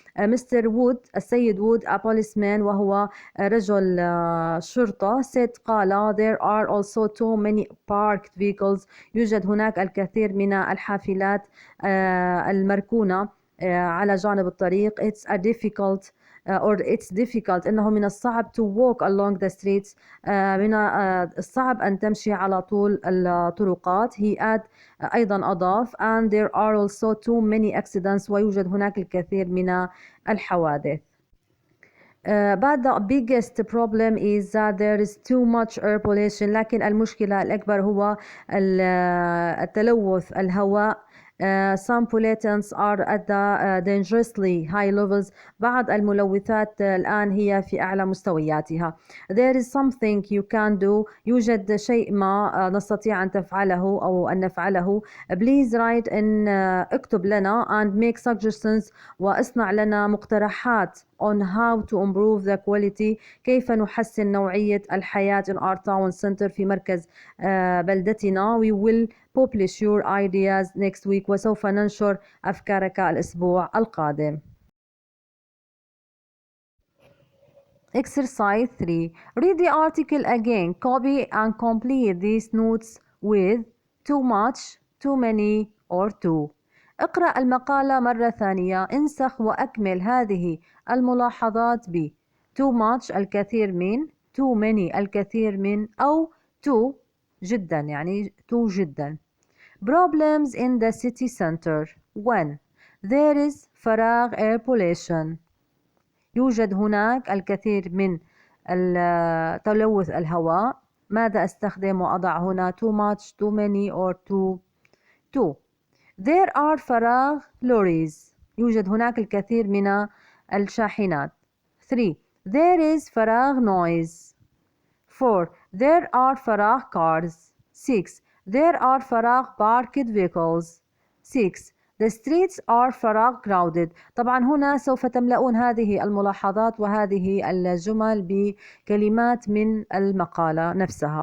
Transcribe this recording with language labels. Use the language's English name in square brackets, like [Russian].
[Arabic] مستر وود السيد وود [English] a policeman [Arabic] وهو رجل شرطة قال [English] there are also too many parked vehicles. [Arabic] يوجد هناك الكثير من الحافلات المركونة على جانب الطريق. [English] It's a difficult or it's difficult [Arabic] إنه من الصعب [English] to walk along the streets [Arabic] من الصعب أن تمشي على طول الطرقات. [English] he add [Arabic] أيضا أضاف [English] and there are also too many accidents [Arabic] ويوجد هناك الكثير من الحوادث. [English] But the biggest problem is that there is too much air pollution. [Arabic] لكن المشكلة الأكبر هو التلوث الهواء. [English] Some pollutants are at the dangerously high levels. [Arabic] بعض الملوثات الآن هي في أعلى مستوياتها. [English] There is something you can do. [Arabic] يوجد شيء ما نستطيع أن تفعله أو أن نفعله. [English] Please write in [Arabic] اكتب لنا [English] and make suggestions [Arabic] واصنع لنا مقترحات [English] on how to improve the quality. [Arabic] كيف نحسن نوعية الحياة [English] in our town center [Arabic] في مركز بلدتنا. [English] We will publish your ideas next week. [Arabic] وسوف ننشر أفكارك الأسبوع القادم. [English] Exercise 3. Read the article again. Copy and complete these notes with too much, too many or too. [Arabic] اقرأ المقالة مرة ثانية. انسخ وأكمل هذه الملاحظات ب too much الكثير من, too many الكثير من, أو too جدا يعني too جدا. [English] Problems in the city center. 1. There is فراغ air pollution. [Arabic] يوجد هناك الكثير من تلوث الهواء. ماذا أستخدم وأضع هنا [English] too much, too many or too. [Arabic] 2. [English] There are فراغ lorries. [Arabic] يوجد هناك الكثير من الشاحنات. 3. [English] There is فراغ noise. 4. There are فراغ cars. 6. There are فراغ parked vehicles. 6. The streets are فراغ crowded. [Arabic] طبعا هنا سوف تملؤون هذه الملاحظات وهذه الجمل بكلمات من المقالة نفسها.